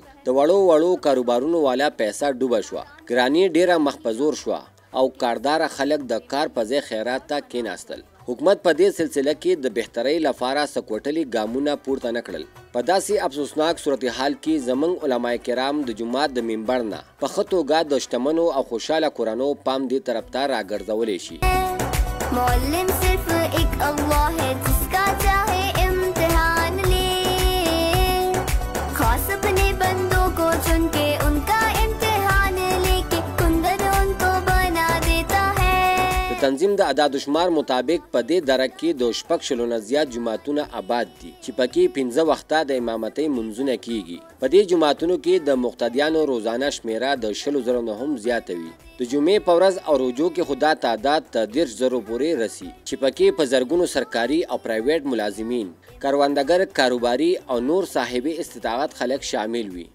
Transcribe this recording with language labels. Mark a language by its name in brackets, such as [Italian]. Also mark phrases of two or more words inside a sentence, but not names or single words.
[Pashto] د وړو کاروبارونو والا پیسه ډوبه شوه، ګراني ډیره مخ په زور شوه او کارداره خلک د کار په ځای خیرات ته کېناستل. حکومت په دې سلسله کې د بهترۍ لپاره سکوټلي ګامونه پورته نه کړل. په داسې افسوسناک صورتحال کې زموږ علما کرام د جومات د منبر نه په ښه توګه د شتمنو او خوشحاله کورنیو پام دې طرف ته راګرځولی شي. [Urdu] معلم صرف ایک اللہ ہے جس کا چاہے امتحان لے خاص اپنے بندوں کو چن کے ان کا امتحان لے کے کندن ان کو بنا دیتا ہے. [Pashto] د تنظیم د اعداد و شمار مطابق په دې دره کې د 6 نه زیات جوماتونه آباد دي چې پکې 15 وخته د امامتۍ منځونه کیږي. په دې جوماتونو کې د مقتدیانو روزانه شمیره د 100,000 نه هم زیاته وي. د جمعې په ورځ او روژو کې خو دا تعداد تر 10,000 پورې رسي چې پکې په زرګونو سرکاري او پرایویټ ملازمین، کروندګر، کاروباري او نور صاحب استطاعت خلک شامل وي.